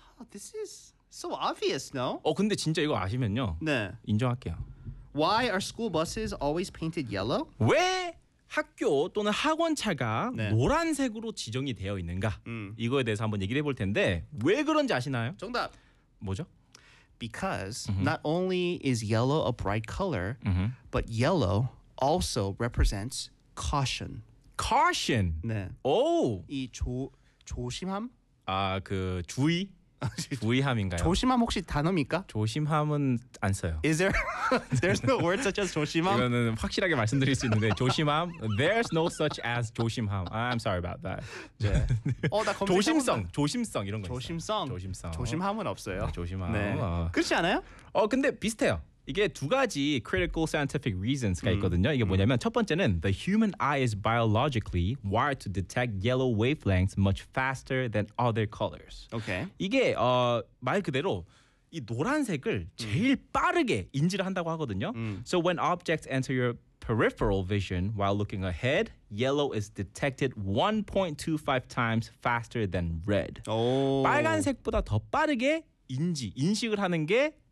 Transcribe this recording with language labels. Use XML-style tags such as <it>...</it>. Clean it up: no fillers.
<en>This is so obvious, no?</en> <ko>근데 진짜 이거 아시면요. 네. 인정할게요.</ko> <en>Why are school buses always painted yellow?</en> <ko>왜? 학교 또는 학원 차가 네. 노란색으로 지정이 되어 있는가? 이거에 대해서 한번 얘기를 해볼 텐데 왜 그런지 아시나요? 정답! 뭐죠?</ko> <en>Because not only is yellow a bright color, but yellow also represents caution. Caution?</en> <ko>네. 오! 이 조심함? 아, 그 주의? 주의함인가요? 조심함 혹시 단어입니까? 조심함은 안 써요.</ko> <en>Is there? There's no word such as 조심함?</en> <ko>이거는 확실하게 말씀드릴 수 있는데 조심함?</ko> <en>There's no such as 조심함. I'm sorry about that.</en> <ko>네. 나 조심성! 조심성 이런 거 조심성. 있어요. 조심성? 조심함은 없어요. 네, 조심함. 네. 그렇지 않아요? 근데 비슷해요. 이게 두 가지</ko> <en>critical scientific reasons</en> <ko>가 있거든요. 이게 뭐냐면 첫 번째는</ko> <en>the human eye is biologically wired to detect yellow wavelengths much faster than other colors. Okay.</en> <ko>이게 말 그대로 이 노란색을 제일 빠르게 인지를 한다고 하거든요.</ko> <en>So when objects enter your peripheral vision while looking ahead, yellow is detected 1.25 times faster than red.</en> <ko>빨간색보다 더 빠르게 인식을 하는 게</ko>